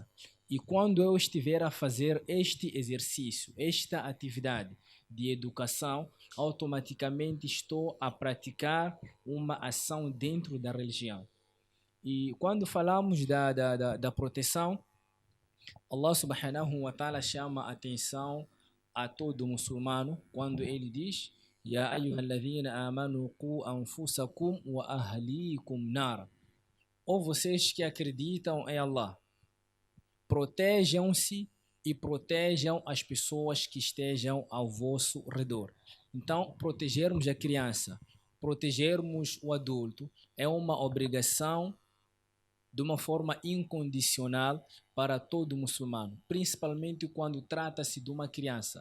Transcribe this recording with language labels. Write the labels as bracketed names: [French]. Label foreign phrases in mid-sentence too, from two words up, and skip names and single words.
[Portuguese] E quando eu estiver a fazer este exercício, esta atividade de educação, automaticamente estou a praticar uma ação dentro da religião. E quando falamos da proteção, [Arabic] الله سبحانه وتعالى [Portuguese] chama a atenção a todo muçulmano quando ele diz: [Arabic] "يا أيها الذين آمنوا قوا أنفسكم وأهليكم نار". [Portuguese] Ou vocês que acreditam em Allah, protejam-se e protejam as pessoas que estejam ao vosso redor. Então, protegermos a criança protegermos o adulto é uma obrigação de uma forma incondicional para todo muçulmano, principalmente quando trata-se de uma criança.